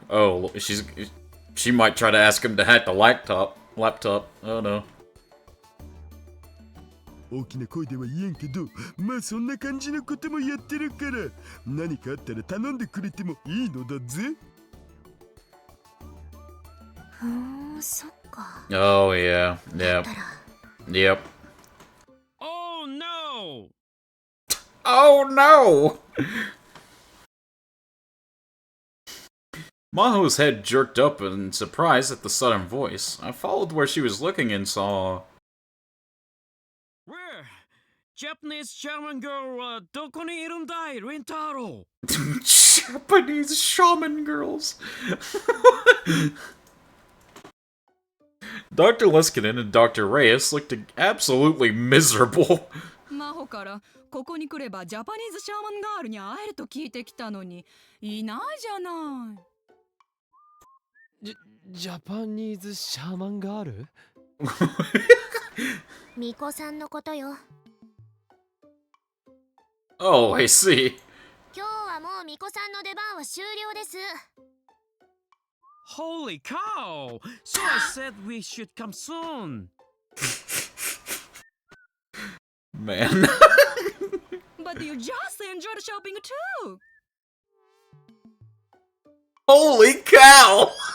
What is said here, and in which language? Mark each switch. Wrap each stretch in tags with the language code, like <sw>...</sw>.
<en>Oh, she might try to ask him to hack the laptop. Oh no.</en> <ja>大きな声では言えんけど、まあそんな感じのこともやってるから、何かあったら頼んでくれてもいいのだぜ。そっか。</ja> <en>Oh yeah. Yep. Yep. Oh no! Oh no! Maho's head jerked up in surprise at the sudden voice. I followed where she was looking and saw... Where? Japanese shaman girl</en> <ja>どこにいるんだい、レンタロウ。</ja> <en>Japanese shaman girls. Dr. Leskinen and Dr. Reyes looked absolutely miserable.</en> <ja>マホからここに来ればジャパニーズシャーマンガールに会えると聞いてきたのにいないじゃない。ジャパニーズシャーマンガール？巫女さんのことよ。</ja> <en>Oh, I see.</en> <ja>今日はもう巫女さんの出番は終了です。</ja> <en>Holy cow! So I said we should come soon. Man. But you just enjoyed shopping too. Holy cow!</en>